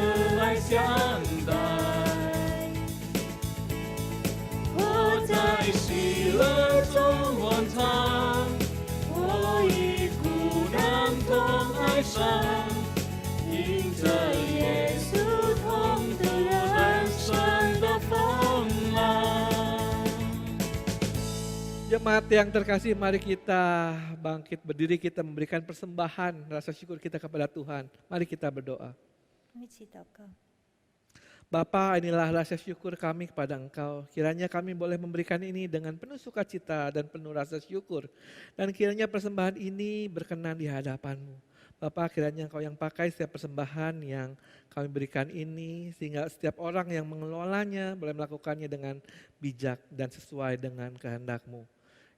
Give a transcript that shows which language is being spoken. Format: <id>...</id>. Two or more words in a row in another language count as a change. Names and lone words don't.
<zh>相待，我在喜乐中欢唱，我与苦难同哀伤，因着耶稣同得人生的风浪。</zh> <id>Jemaat yang terkasih, mari kita bangkit berdiri, kita memberikan persembahan rasa syukur kita kepada Tuhan. Mari kita berdoa.</id> <zh>一起祷告。</zh> <id>Bapa, inilah rasa syukur kami kepada Engkau. Kiranya kami boleh memberikan ini dengan penuh sukacita dan penuh rasa syukur. Dan kiranya persembahan ini berkenan di hadapan-Mu. Bapa, kiranya Engkau yang pakai setiap persembahan yang kami berikan ini, sehingga setiap orang yang mengelolanya boleh melakukannya dengan bijak dan sesuai dengan kehendak-Mu.</id>